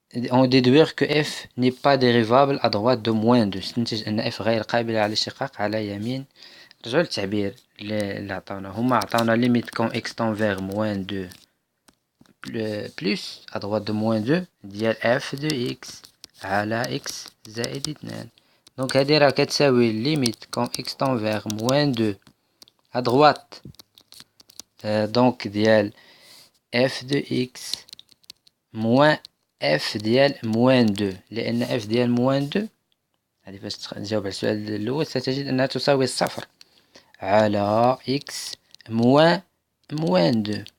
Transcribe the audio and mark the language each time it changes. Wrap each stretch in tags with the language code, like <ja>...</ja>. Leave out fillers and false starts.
<fr>On déduire que f n'est pas dérivable à droite de moins 2.</fr> <ar>استنتج أن f غير قابلة على الاشتقاق على يمين. رجعوا للتعبير اللي عطاونا، هما عطاونا ليميت كون</ar> <fr>x tend vers moins 2</fr> <ar>plus à droite de moins 2 ديال f de x على x زائد 2. دونك هادي راه كتساوي ليميت كون</ar> <fr>x tend vers moins 2 à droite</fr> <ar>دونك ديال</ar> <fr>f de x moins f</fr> <ar>ديال moins 2، لأن f ديال moins 2 هذه باش تجاوب على السؤال الأول ستجد أنها تساوي صفر على x moins 2.</ar>